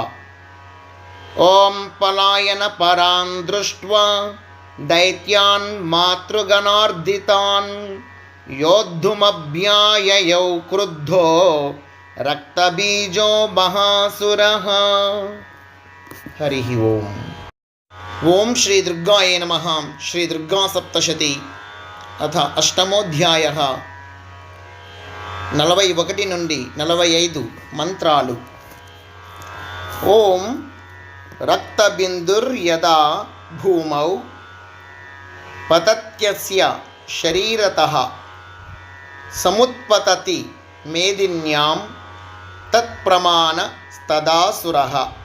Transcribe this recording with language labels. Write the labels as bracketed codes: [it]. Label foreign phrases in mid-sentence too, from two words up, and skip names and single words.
[sa] ॐ पलायनपरान् दृष्ट्वा दैत्यान् मातृगणार्धितान् योद्धुमभ्याययौ क्रुद्धो रक्तबीजो महासुरः। हरिः ओम्। ఓం శ్రీ దుర్గాయ నమః. శ్రీ దుర్గా సప్తశతి అథ అష్టమోధ్యాయః. [te] 41 నుండి 45 మంత్రాలు. [sa] ఓం రక్తబిందుర్యదా భూమౌ పతత్యస్య శరీరతః సముత్పతతి మేదిన్యాం తత్ప్రమాణస్తదాసురః.